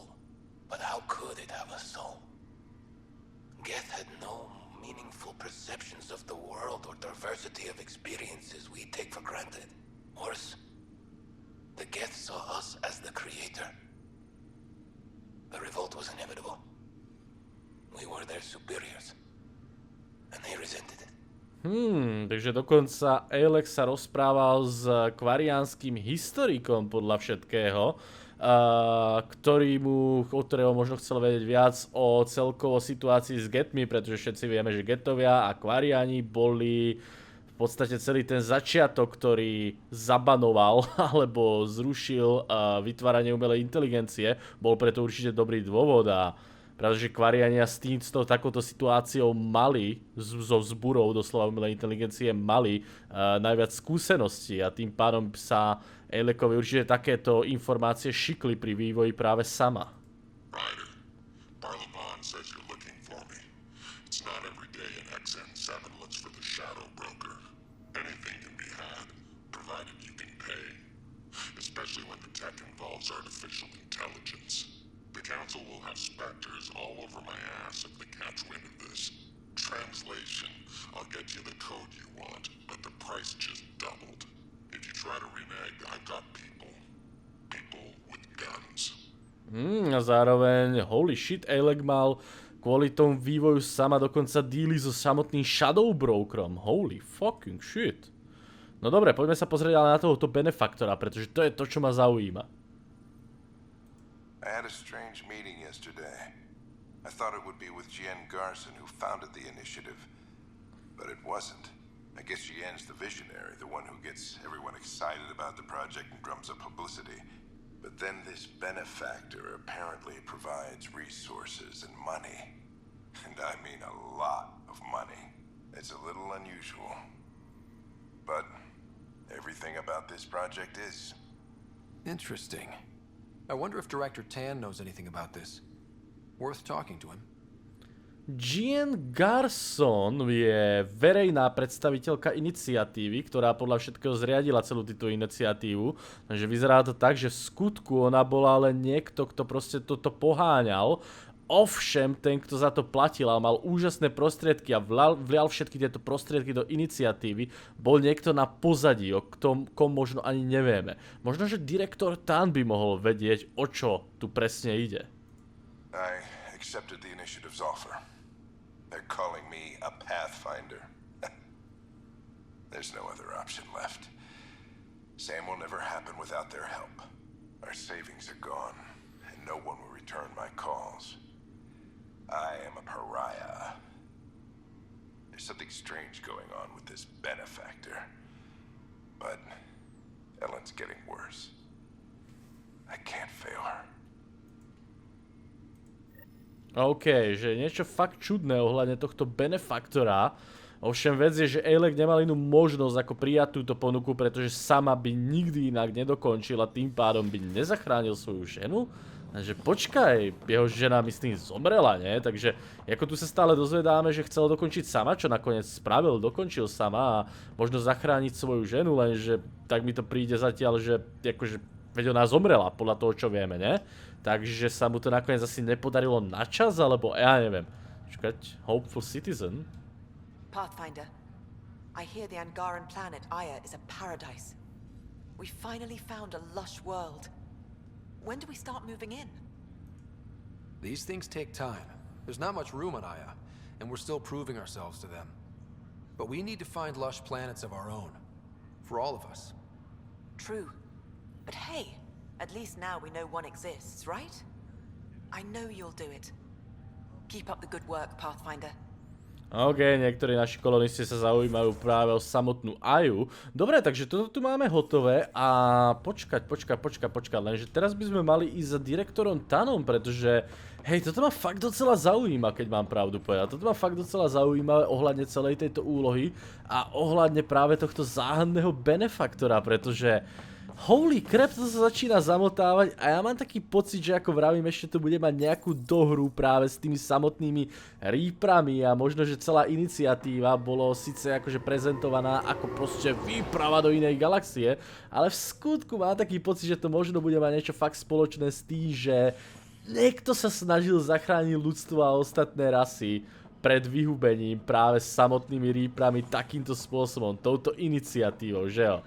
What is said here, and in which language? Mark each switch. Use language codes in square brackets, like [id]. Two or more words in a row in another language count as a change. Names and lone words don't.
[en] But how could it have a soul? Geth had no meaningful perceptions of the world or diversity of experiences we take for granted. Worse, the Geth saw us as the Creator. The revolt was inevitable. We were their superiors, and they resented it. [sk] Takže dokonca Alex sa rozprával s kvariánskym historikom podľa všetkého, od ktorého možno chcel vedieť viac o celkovo situácii s Getmi, pretože všetci vieme, že Getovia a kvariáni boli v podstate celý ten začiatok, ktorý zabanoval alebo zrušil vytváranie umelej inteligencie. Bol preto určite dobrý dôvod a pretože kvariania s takouto situáciou mali, so vzburou doslova umelej inteligencie mali najviac skúseností a tým pádom sa Alekovi určite takéto informácie šikli pri vývoji práve Sama. [en] Artificial intelligence. The council will have specters all over my ass if they catch wind of this. Translation, I'll get you the code you want, but the price just doubled. If you try to renege, I've got people with guns. [sk] A zároveň, [en] holy shit, [sk] Alec mal kvôli tomu vývoju Sama dokonca díly so samotným Shadow Brokerom. [en] Holy fucking shit. [sk] No dobre, poďme sa pozrieť ale na tohoto benefaktora, pretože to je to, čo ma zaujíma. [en] I had a strange meeting yesterday. I thought it would be with Jian Garson, who founded the initiative. But it wasn't. I guess Jian's the visionary, the one who gets everyone excited about the project and drums up publicity. But then this benefactor apparently provides resources and money. And I mean a lot of money. It's a little unusual. But everything about this project is. Interesting. I wonder if Director Tan knows anything about this. Worth talking to him. [sk] Jean Garson je verejná predstaviteľka iniciatívy, ktorá podľa všetkého zriadila celú túto iniciatívu. Takže vyzerá to tak, že v skutku ona bola len niekto, kto proste toto poháňal. Ovšem, ten, kto za to platil a mal úžasné prostriedky a vlial všetky tieto prostriedky do iniciatívy, bol niekto na pozadí, o kom možno ani nevieme. Možno, že direktor Tan by mohol vedieť, o čo tu presne ide. [en] I accepted the initiative's offer. They're calling me a Pathfinder. There's no other option left. Sam will never happen without their help. Our savings are gone, and no one will return my calls. I am a pariah. There's something strange going on with this benefactor. But Ellen's getting worse. I can't fail her. [sk] OK, že niečo fakt čudné ohľadne tohto benefaktora. Ovšem vec je, že Alec nemal inú možnosť ako prijať túto ponuku, pretože sama by nikdy inak nedokončil a tým pádom by nezachránil svoju ženu. Takže počkaj, jeho žena myslím zomrela, nie? Takže ako tu sa stále dozvedáme, že chcel dokončiť sama, čo nakoniec spravil, dokončil sama a možno zachrániť svoju ženu, lenže tak mi to príde zatiaľ, že akože veď ona zomrela, podľa toho, čo vieme, ne? Takže sa mu to nakoniec asi nepodarilo na čas, alebo ja neviem. Čakať, [en] hopeful citizen. Pathfinder, I hear the Angaran planet Aya is a paradise. We finally found a lush world. When do we start moving in? These things take time. There's not much room on Aya, and we're still proving ourselves to them. But we need to find lush planets of our own. For all of us. True. But hey, at least now we know one exists, right? I know you'll do it. Keep up the good work, Pathfinder. [sk] OK, niektorí naši kolonisti sa zaujímajú práve o samotnú Aju. Dobre, takže toto tu máme hotové a počkať, lenže teraz by sme mali ísť za direktorom Tanom, pretože hej, toto ma fakt docela zaujíma, keď mám pravdu povedať. Toto ma fakt docela zaujíma ohľadne celej tejto úlohy a ohľadne práve tohto záhadného benefaktora, pretože [en] holy crap, [sk] to sa začína zamotávať a ja mám taký pocit, že ako vravím, ešte to bude mať nejakú dohru práve s tými samotnými Reaperami a možno, že celá iniciatíva bolo síce akože prezentovaná ako proste výprava do inej galaxie, ale v skutku mám taký pocit, že to možno bude mať niečo fakt spoločné s tým, že niekto sa snažil zachrániť ľudstvo a ostatné rasy pred vyhubením práve s samotnými Reaperami takýmto spôsobom, touto iniciatívou, že jo?